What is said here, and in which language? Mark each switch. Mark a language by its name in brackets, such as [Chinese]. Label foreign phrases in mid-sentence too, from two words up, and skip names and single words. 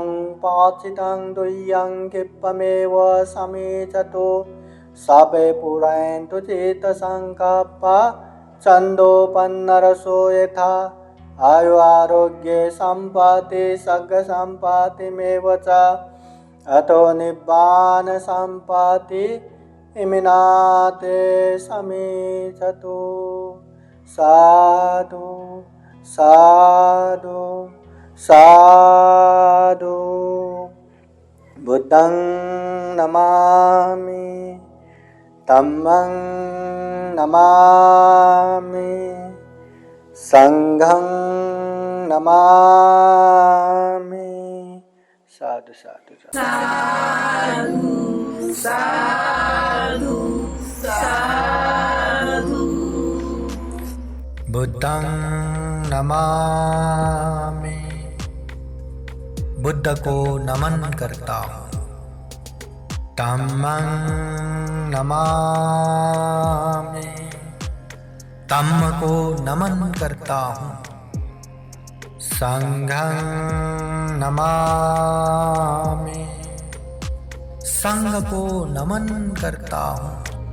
[Pali] पाचितं दुह्यं क्षिप्पमेव समीचतु सबे पुरन्तु चित्तसंकल्पा छन्दोपन्नरसो यथा आयु आरोग्ये सम्पत्ति सर्गसम्पत्तिमेव च अतो निब्बान सम्पत्ति इमिनाते समीचतु। साधु साधु साधु। बुद्धं नमामि, धम्मं नमामि, संघं नमामि। साधु साधु साधु साधु साधु। बुद्धं नमामि, [Hindi] बुद्ध को नमन करता हूँ। [Pali] धम्मं नमामि, [Hindi] धम्म को नमन करता हूँ। [Pali] संघं नमामि, [Hindi] संघ को नमन करता हूँ।